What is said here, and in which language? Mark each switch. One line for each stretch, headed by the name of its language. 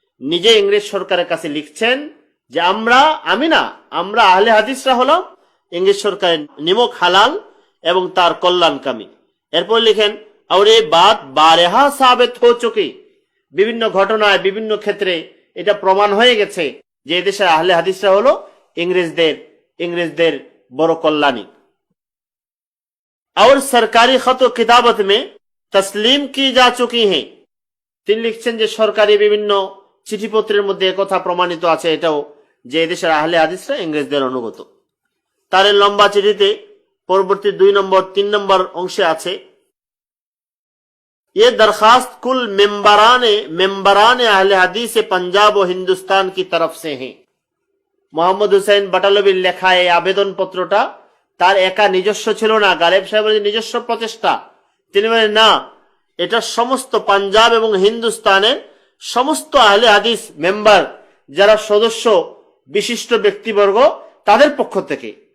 Bangla: নিজে ইংরেজ সরকারের কাছে লিখছেন যে আমরা আহলে হাদিসরা হলাম ইংরেজ সরকারের নিমক হালাল এবং তার কল্যাণকামী। এরপর লিখেন,
Hindi: और ये बात बारहा साबित हो चुकी,
Bangla: বিভিন্ন ঘটনায় বিভিন্ন ক্ষেত্রে এটা প্রমাণ হয়ে গেছে যে এদেশের আহলে হাদিসরা হলো ইংরেজদের বড় কল্যাণী।
Hindi: और सरकारी खत व किताबत में तस्लीम की जा चुकी हैं।
Bangla: তিনি লিখছেন যে সরকারি বিভিন্ন চিঠিপত্রের মধ্যে একথা প্রমাণিত আছে এটাও যে এদেশের আহলে হাদিসরা ইংরেজদের অনুগত। তার লম্বা চিঠিতে পরবর্তী 2 নম্বর 3 নম্বর অংশে আছে,
Hindi: ये दरखास्त कुल मेंबरान अहले हदीस पंजाब व हिंदुस्तान की तरफ से हैं।
Bangla: মোহাম্মদ হোসেন বাটালবির লেখা এই আবেদন পত্রটা তার একা নিজস্ব ছিল না, গালেব সাহেবের নিজস্ব প্রচেষ্টা। তিনি বলেন, না, এটা সমস্ত পাঞ্জাব এবং হিন্দুস্তানের সমস্ত আহলে হাদিস মেম্বার যারা সদস্য বিশিষ্ট ব্যক্তিবর্গ তাদের পক্ষ থেকে।